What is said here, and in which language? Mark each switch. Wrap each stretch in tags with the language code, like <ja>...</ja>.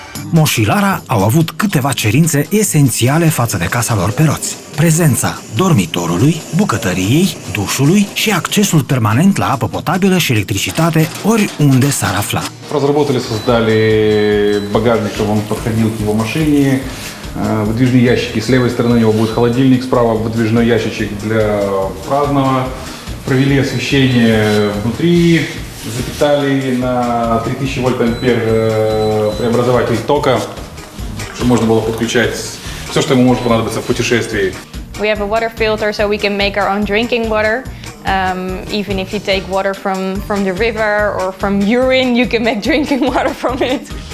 <ro>Mo și Lara au avut câteva cerințe esențiale față de casa lor pe roți. Prezența dormitorului, bucătăriei, dușului și accesul permanent la apă potabilă și electricitate oriunde s-ar afla.</ro> <ru>Разработали, создали багажник, чтобы он подходил к его машине, выдвижные ящики. С левой стороны у него будет холодильник, справа выдвижной ящичек для праздного. Провели освещение внутри, запитали на 3000 вольт-ампер преобразователь тока, чтобы можно было подключать все, что ему может понадобиться в путешествии.</ru> <en>We have a water filter, so we can make our own drinking water. Even if you take water from the river or from urine, you can make drinking water from it.</en>